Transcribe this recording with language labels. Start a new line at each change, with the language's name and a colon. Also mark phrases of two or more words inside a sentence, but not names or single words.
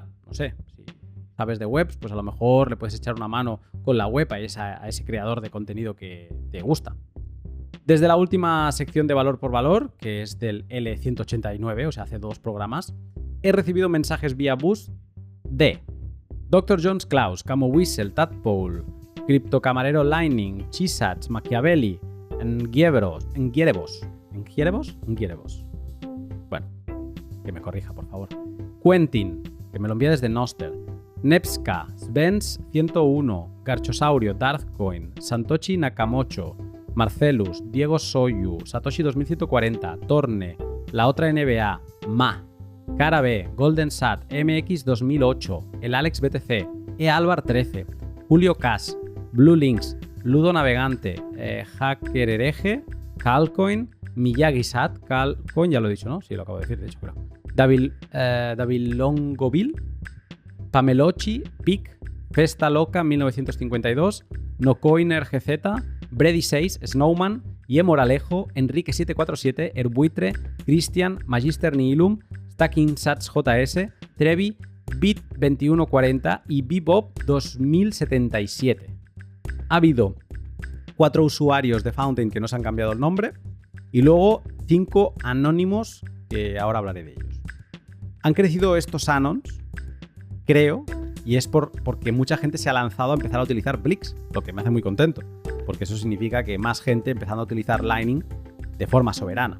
Spanish: No sé, si sabes de webs, pues a lo mejor le puedes echar una mano con la web a ese creador de contenido que te gusta. Desde la última sección de valor por valor, que es del L189, o sea, hace 2 programas, he recibido mensajes vía bus de Dr. Jones Klaus, Camo Whistle, Tadpole, Criptocamarero Lightning, Chisats, Machiavelli, Ngierebos. Bueno, que me corrija, por favor. Quentin, que me lo envía desde Noster. Nepska, Svens 101, Garchosaurio, Darthcoin, Santochi Nakamocho, Marcelus, Diego Soyu, Satoshi 2140, Torne, La Otra NBA, Ma, Cara B, Golden Sat, MX 2008, el Alex BTC, Alvar 13, Julio Cas, Blue Links, Ludo Navegante, Hacker Hereje, Calcoin, Miyagi Sat, Calcoin, ya lo he dicho, ¿no? Sí, lo acabo de decir, de hecho, creo. David Longoville, Pamelochi, Pic, Festa Loca 1952, Nocoiner GZ, Brady 6, Snowman, Ye Moralejo, Enrique 747, Erbuitre, Christian, Magister Nihilum, Stacking Sats JS, Trevi, Bit 2140 y Bebop 2077. Ha habido 4 usuarios de Fountain que no se han cambiado el nombre y luego 5 anónimos que ahora hablaré de ellos. Han crecido estos anons, creo, y es porque mucha gente se ha lanzado a empezar a utilizar Blix, lo que me hace muy contento, porque eso significa que más gente empezando a utilizar Lightning de forma soberana.